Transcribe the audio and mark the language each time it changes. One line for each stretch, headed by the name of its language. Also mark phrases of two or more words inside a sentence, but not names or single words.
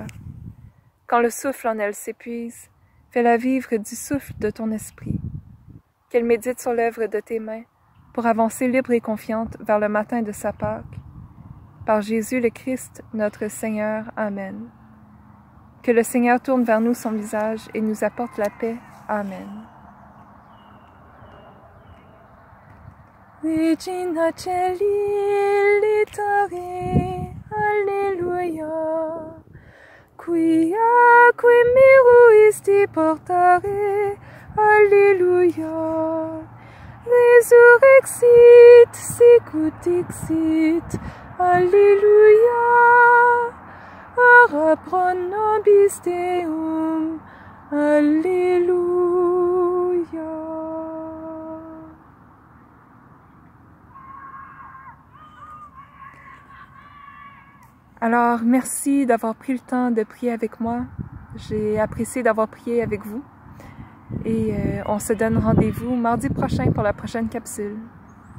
French: Quand le souffle en elle s'épuise, fais-la vivre du souffle de ton esprit. Qu'elle médite sur l'œuvre de tes mains, pour avancer libre et confiante vers le matin de sa Pâque. Par Jésus le Christ, notre Seigneur. Amen. Que le Seigneur tourne vers nous son visage et nous apporte la paix. Amen.
Latin: Regina Celi litare, Alleluia. Quia miruisti portare, Alleluia. Resurrexit, sicut dixit, Alleluia. Ora pro nobis Deum, Alléluia.
French: Alors, merci d'avoir pris le temps de prier avec moi. J'ai apprécié d'avoir prié avec vous. Et on se donne rendez-vous mardi prochain pour la prochaine capsule.